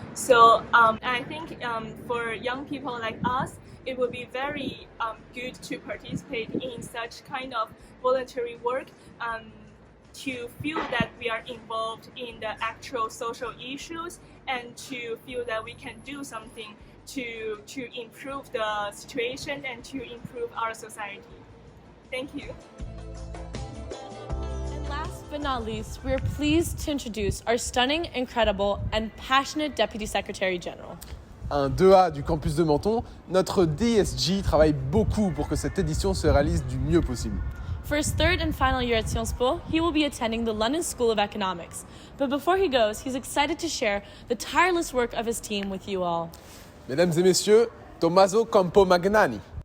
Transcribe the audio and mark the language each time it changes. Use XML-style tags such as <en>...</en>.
<en>So I think for young people like us, it would be very good to participate in such kind of voluntary work, to feel that we are involved in the actual social issues and to feel that we can do something to improve the situation and to improve our society. Thank you. And last but not least, we are pleased to introduce our stunning, incredible, and passionate Deputy Secretary General.</en> <fr>Un 2A du campus de Menton, notre DSG travaille beaucoup pour que cette édition se réalise du mieux possible.</fr> <en>For his third and final year at Sciences Po, he will be attending the London School of Economics. But before he goes, he's excited to share the tireless work of his team with you all.</en> <fr>Mesdames et messieurs, Tommaso Campomagnani.</fr>